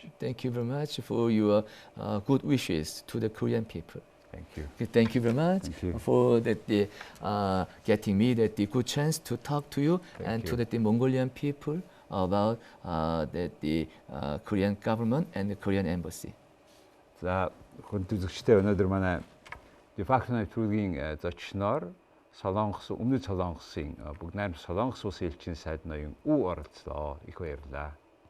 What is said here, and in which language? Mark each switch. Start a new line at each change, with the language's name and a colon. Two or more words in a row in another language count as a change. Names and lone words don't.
English: Thank you very much for your good wishes to the Korean people. Thank you. Thank you very much Thank you. for getting me the good chance to talk to you and you. to the Mongolian people about the Korean government and the Korean embassy.
Mongolian: За хүндүлэгчтэй өнөөдөр манай Defacto нэвтрүүлгийн зочноор өмнөд Солонгосын бүгд найрамд Солонгос улсын элчин сайд ноён оролцлоо. Их баярлалаа.